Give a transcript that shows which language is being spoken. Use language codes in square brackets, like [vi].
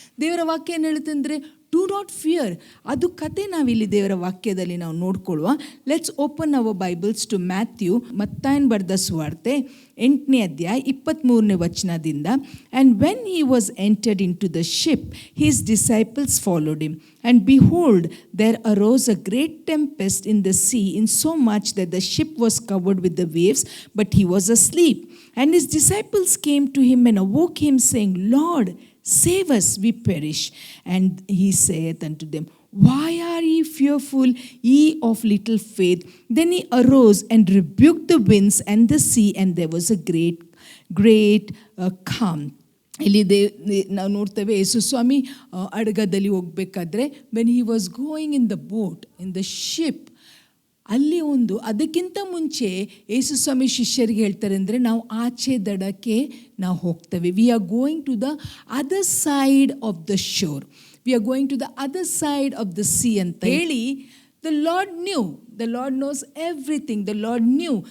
[kn] ದೇವರ ವಾಕ್ಯ ಏನು ಹೇಳುತ್ತೆ ಅಂದರೆ, [en] Do not fear. [kn] ಅದು ಕತೆ ನಾವಿಲ್ಲಿ ದೇವರ ವಾಕ್ಯದಲ್ಲಿ ನಾವು ನೋಡ್ಕೊಳ್ಳುವ. [en] let's open our Bibles to Matthew, [kn] ಮತ್ತಾಯನ್ ಬರೆದ ಸುವಾರ್ತೆ 8ನೇ ಅಧ್ಯಾಯ 23ನೇ ವಚನದಿಂದ. [en] And when he was entered into the ship, his disciples followed him. And behold, there arose a great tempest in the sea, in so much that the ship was covered with the waves, but he was asleep. And his disciples came to him and awoke him, saying, Lord, save us, we perish. And he saith unto them, Why are ye fearful, ye of little faith? Then he arose and rebuked the winds and the sea, and there was a great calm. [kn] ಇಲ್ಲಿ ನಾವು ನೋಡ್ತೇವೆ, ಯೇಸು ಸ್ವಾಮಿ ಅಡಗದಲ್ಲಿ ಹೋಗಬೇಕಾದ್ರೆ, [en] when he was going in the boat, in the ship, [kn] ಅಲ್ಲಿ ಅದಕ್ಕಿಂತ ಮುಂಚೆ ಯೇಸು ಸ್ವಾಮಿ ಶಿಷ್ಯರಿಗೆ ಹೇಳ್ತಾರೆ ಅಂದರೆ, ನಾವು ಆಚೆ ದಡಕ್ಕೆ ನಾವು ಹೋಗ್ತೇವೆ. [en] we are going to the other side of the shore, we are going to the other side of the sea [kn] ಅಂತ ಹೇಳಿ, [en] The lord knew, the lord knows everything, the lord knew.